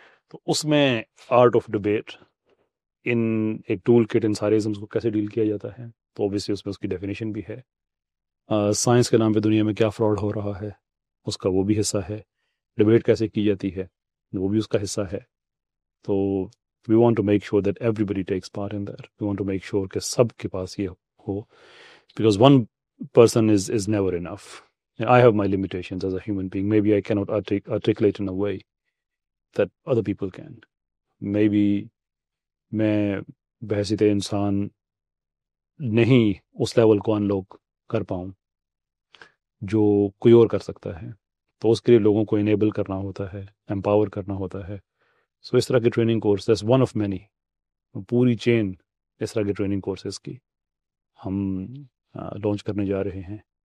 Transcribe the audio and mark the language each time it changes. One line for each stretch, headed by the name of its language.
Urdu: تو اس میں art of debate ان ایک ٹول کٹ ان سارے ازمس کو کیسے ڈیل کیا جاتا ہے، تو اوبیسلی اس میں اس کی ڈیفینیشن بھی ہے. سائنس کے نام پہ دنیا میں کیا فراڈ ہو رہا ہے اس کا وہ بھی حصہ ہے. ڈبیٹ کیسے کی جاتی ہے وہ بھی اس کا حصہ ہے. تو
English: we want to make sure that everybody takes part in that. We want to make sure
Urdu: کہ سب کے پاس یہ ہو,
English: because one person is never enough. I have my limitations as a human being. Maybe I cannot articulate in a way that other people can.
Urdu: Maybe میں بحیثیت انسان نہیں اس level کو انلوک کر پاؤں جو کوئی اور کر سکتا ہے. تو اس کے لیے لوگوں کو انیبل کرنا ہوتا ہے، امپاور کرنا ہوتا ہے. سو اس طرح کے training course
English: that's one of many,
Urdu: پوری چین اس طرح کے ٹریننگ کورسز کی ہم لانچ کرنے جا رہے ہیں.